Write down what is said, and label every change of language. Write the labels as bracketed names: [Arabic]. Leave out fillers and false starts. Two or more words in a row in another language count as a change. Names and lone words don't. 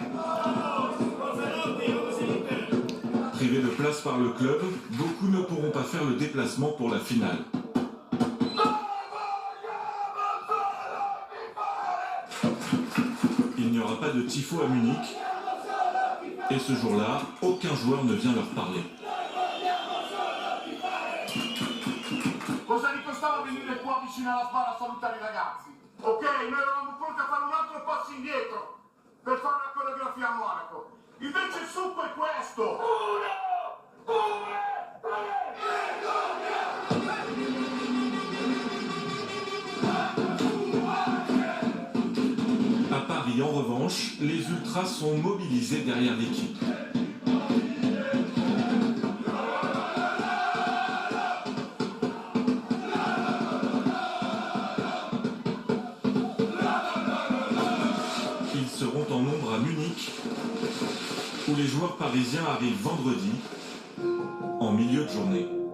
[French] Privés de place par le club, beaucoup ne pourront pas faire le déplacement pour la finale. Il n'y aura pas de tifo à Munich, et ce jour-là, aucun joueur ne vient leur parler. [Italian] Cosa vi costava venire qua vicino alla sbarra a salutare i ragazzi? Ok, noi eravamo pronti a fare un altro passo indietro per fare una coreografia a Monaco. Invece il succo è questo! [French] À Paris, en revanche, les ultras sont mobilisés derrière l'équipe. Ils seront en nombre à Munich, où les joueurs parisiens arrivent vendredi, en milieu de journée.